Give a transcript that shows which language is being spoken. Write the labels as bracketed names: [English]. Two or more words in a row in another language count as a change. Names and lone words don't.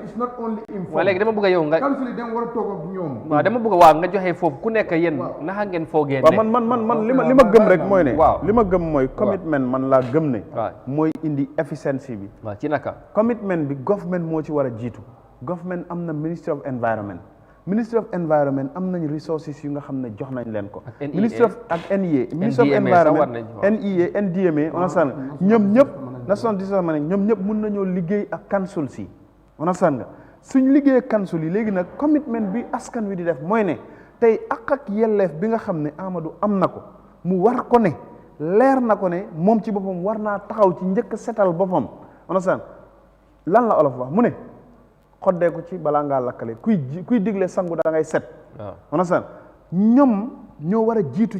[Wolof] waaw léegi dama bëgg a yow nga waaw dama bëgg a waaw nga joxe foofu ku nekk yéen naxa ngeen foogee ne waaw man li ma gëm rek mooy ne li ma gëm mooy commitment man laa gëm ne mooy indi efficiency bi waaw ci naka commitment bi government moo ci war a jiitu government am na [English] ministry of environment [Wolof] am nañ resources yu nga xam ne jox nañ leen ko [English] ministry of environment [Wolof] NEA NDMA understand ñoom ñëpp [English] national disaster management [Wolof] ñoom ñëpp mun nañoo liggéey ak council si understand nga suñ liggéey ak council yi léegi nag commitment bi askan wi di def mooy ne tey ak yelleef bi nga xam ne Amadou am na ko mu war ko ne leer na ko ne moom ci boppam war naa taxaw ci njëkk setal boppam understand lan la olof wax mu ne xoddee ko ci balaa ngaa lakkale kuy digle sangu da ngay set understand ñoom ñoo war a jiitu